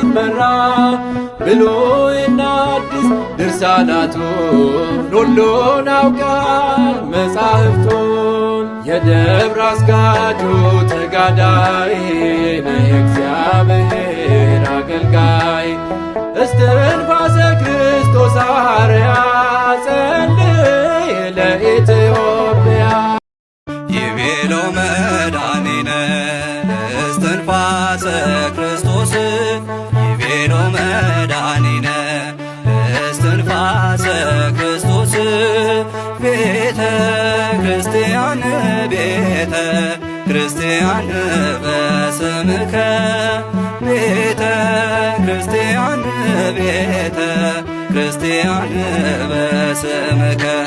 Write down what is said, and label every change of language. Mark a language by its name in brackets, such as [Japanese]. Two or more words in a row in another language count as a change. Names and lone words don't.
[Amharic] መራ ብሉይና አዲስ ድርሳናቱን ሁሉን አውቃል መጻሕፍቱን የደብረ አስጋጁ ተጋዳይ ነህ እግዚአብሔር አገልጋይ እስትንፋሰ ክርስቶስ አርያ [Geez] ጸልይ ለኢትዮጵያ ይቤሎ መድኃኒነ እስትንፋሰ ክርስቶስ ይቤሎ መድኃኒነ እስትንፋሰ ክርስቶስ ቤተ ክርስቲያን ቤተ ክርስቲያን በስምከ ቤተ ክርስቲያን ቤተ ክርስቲያን በስምከ